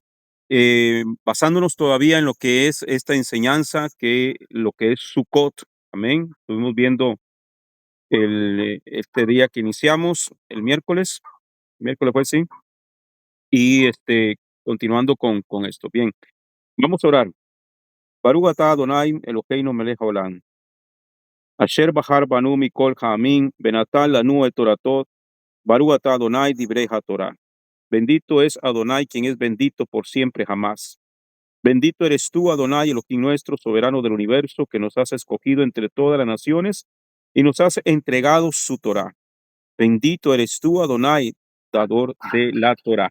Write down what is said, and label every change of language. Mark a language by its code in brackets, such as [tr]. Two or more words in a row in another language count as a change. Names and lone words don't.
[es] Basándonos todavía en lo que es esta enseñanza, que lo que es Sukkot. Amén. Estuvimos viendo este día que iniciamos, el miércoles. Miércoles fue, sí. Y continuando con esto. Bien, vamos a orar. [he] ברוך אתה אדוני אלהינו מלך העולם. אשר בחר בנו מכל העמים ונתן לנו את תורתו. ברוך אתה אדוני דברי התורה. [es] Bendito es Adonai, quien es bendito por siempre jamás. Bendito eres tú, Adonai, Elohim nuestro, soberano del universo, que nos has escogido entre todas las naciones y nos has entregado su Torah. Bendito eres tú, Adonai, dador de la Torah.